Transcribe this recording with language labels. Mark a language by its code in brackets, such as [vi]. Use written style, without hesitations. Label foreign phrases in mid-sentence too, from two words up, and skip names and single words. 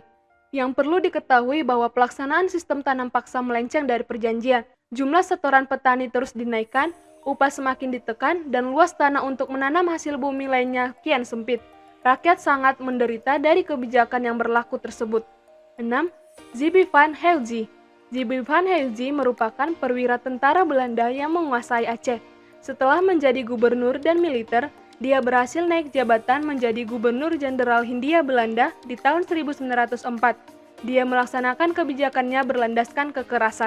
[id] Yang perlu diketahui bahwa pelaksanaan sistem tanam paksa melenceng dari perjanjian. Jumlah setoran petani terus dinaikkan, upah semakin ditekan, dan luas tanah untuk menanam hasil bumi lainnya kian sempit. Rakyat sangat menderita dari kebijakan yang berlaku tersebut. 6. J.B. van Helgi. J.B. van Helgi merupakan perwira tentara Belanda yang menguasai Aceh. Setelah menjadi gubernur dan militer, dia berhasil naik jabatan menjadi Gubernur Jenderal Hindia Belanda di tahun 1904. Dia melaksanakan kebijakannya berlandaskan kekerasan.